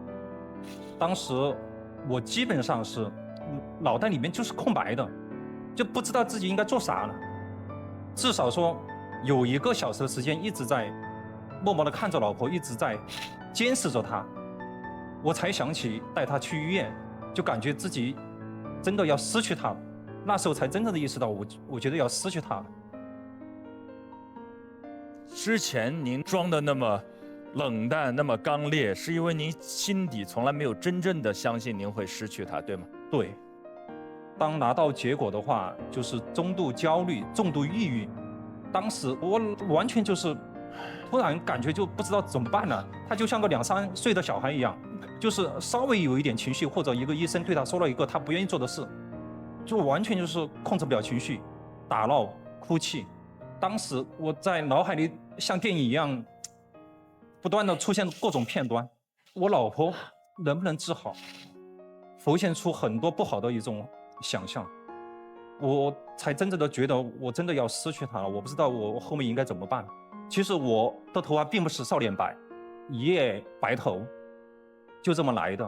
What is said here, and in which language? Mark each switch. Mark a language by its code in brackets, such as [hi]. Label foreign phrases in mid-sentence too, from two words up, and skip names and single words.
[zh] 當時我基本上是腦袋裡面就是空白的，就不知道自己應該做啥了。至少說有1個小時的時間一直在默默地看着老婆一直在監視着他，我才想起帶他去醫院，就感覺自己真的要失去他了。那時候才真正的意識到我覺得要失去他了。之前您裝的那麼冷淡，那麼剛烈，是因為您心底從來沒有真正的相信您會失去他，對嗎？對。當拿到結果的話，就是中度焦慮、重度抑鬱。當時我完全就是突然感覺就不知道怎麼辦了。他就像個2、3歲的小孩一樣，就是稍微有一點情緒，或者一個醫生對他說了一個他不願意做的事，就完全就是控制不了情緒，打鬧、哭泣。當時我在腦海裡像電影一樣，不斷的出現各種片段，我老婆能不能治好，浮現出很多不好的一種想象，我才真正的覺得我真的要失去她了。我不知道我後面應該怎麼辦。其實我的頭髮並不是少年白，一夜白頭，就這麼來的。